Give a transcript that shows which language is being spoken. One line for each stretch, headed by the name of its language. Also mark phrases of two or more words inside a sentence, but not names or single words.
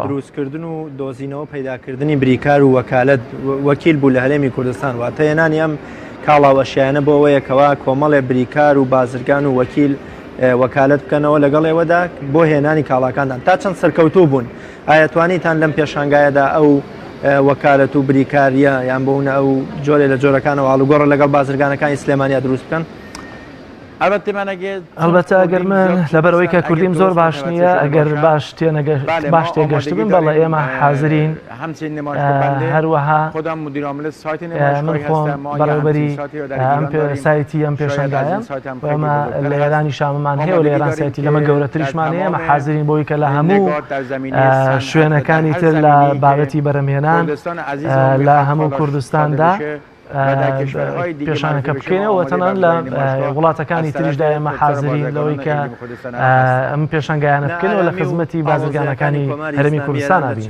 Central Kurdish: دروستکردن و دۆزینەوە پەیداکردنی بریکار و وەکالەت وەکیل بوو لە هەرێمی کوردستان واتە هێنانی ئەم کاڵاوەشیانە بۆ ئەوەیەکەوە کۆمەڵێ بریکار و بازرگان و وەکیل وەکالەت بکەنەوە لەگەڵ ئێوەدا بۆ هێنانی کاڵاکاندان تا چەند سەرکەوتوو بوون. ئایا توانیتان لەم پێشانگایەدا ئەو وەکالەت و بریکاریە یان بۆونە ئەو جۆرێ لە جۆرەکانەوە ئاڵوگۆڕە لەگەڵ بازرگانەکانی سلێمانیا دروست بکەن؟
Persian: البته من اگه
Central Kurdish: ئەلبەتە ئەگەر من لەبەرەوەی کە کوردیم زۆر باش نییە ئەگەر باش تێگەشت بن بەڵێ ئێمە حاضرین هەروەها من خۆم بەڕێوەبەری سایتی ئەم پێشەنگایە ئێمە لە ئێرانی شاممان هەیە و لە ئێران سایتی لەمە گەورەتریشمان هەیە ئەمە حاضرین بۆی کە لە هەموو شوێنەکانی تر لە بابەتی بەرەمهێنان لە هەموو کوردستاندا پێشانەکە بکەینەوە تەنان لە وڵاتەکانی تریشدا ئێمە حاضرین لەوەی کە ئەم پێشانگایانە بکەینەوە لە خزمەتی بازرگانەکانی هەرێمی کوردستان بین.